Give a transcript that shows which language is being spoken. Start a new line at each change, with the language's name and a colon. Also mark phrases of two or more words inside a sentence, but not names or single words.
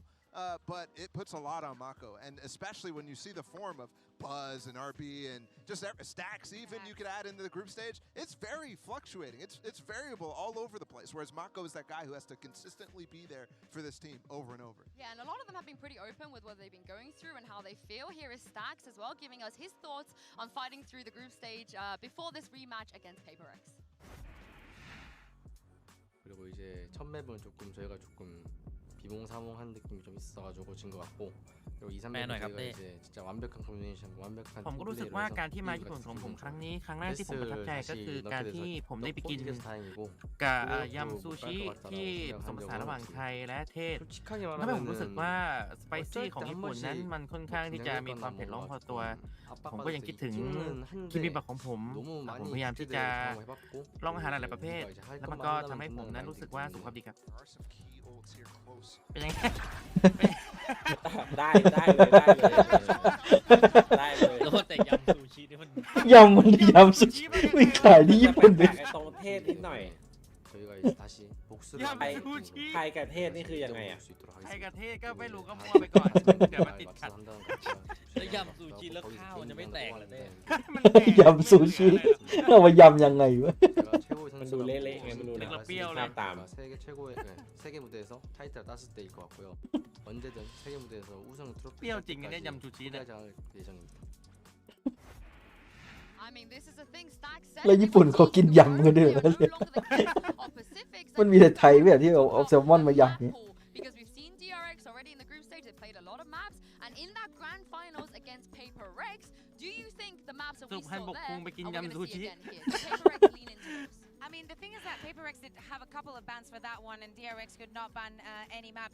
English: But it puts a lot on Mako, and especially when you see the form of Buzz and RB and just stacks even you could add into the group stage, it's very fluctuating. It's variable all over the place, whereas Mako is that guy who has to consistently be there for this team over and over. Yeah, and a lot of them have been pretty open with what they've been going through and how they feel. Here is Stacks as well, giving us his thoughts on fighting through the group stage before this rematch against Paper X.
Korean: 그리고 이제 첫 맵은 조금 저희가 조금 비몽사몽한 느낌이 좀 있어가지고 진 것 같고 그리고 2, 3맵은 저희가 이제 진짜 완벽한 커뮤니케이션, 완벽한
Thai: ผมก็รู้สึกว่าการที่มาญี่ปุ่นของผมครั้งนี้ครั้งแรกที่ผมประทับใจก็คือการที่ผมได้ไปกินกับยำซูชิที่ผสมผสานระหว่างไทยและเทศทำให้ผมรู้สึกว่าสไปซี่ของญี่ปุ่นนั้นมันค่อนข้างที่จะมีความเผ็ดร้อนพอตัวผมก็ยังคิดถึงคิมบิมบับของผมพยายามที่จะลองอาหารหลายๆประเภทแล้วมันก็ทำให้ผมนั้นรู้สึกว่าสุขภาพดีครับเป็นยังไง ได้เลยได้เลย แล้วแต่ยำซูชินี่มัน ยำซูชิไม่ขายที่ญี่ปุ่นเลย ตรงเทศนิดหน่อย
Korean: 저희가 이제 다시 복수를
Thai: ไทยกับเทศนี่คือยังไงอ่ะ ไทยกับเทศก็ไม่รู้ก็มั่วไปก่อนเดี๋ยวมาติดขัด แล้วยำซูชิแล้วข้าวมันจะไม่แตกเหรอเต้ ยำซูชิเรามายำยังไงวะ มันดูเละๆไงมันดูนะภาพตาม
Korean: 세계 최고의 세계 무대에서 타이틀을 땄을 때일 것 같고요. 언제든 세계 무대에서 우승 트로피
Thai: เปรี้ยวจริงเนี่ยยำซูชิเนี่ย
Korean: 할 예정입니다.
English: I mean, this is a thing Stacks said.
Thai: แล้วญี่ปุ่นเขากินยำกันด้วยเหรอมันมีแต่ไทยแบบที่เอาแซลมอนมายำเนี่ย
English: Because we've seen DRX already in the group stage. They finals against Paper Rex. Do you think the maps that we saw there are we going to see again here? Does Paper Rex lean into those? I mean, the thing is that Paper Rex did have a couple of bans for that one, and DRX could not ban any map.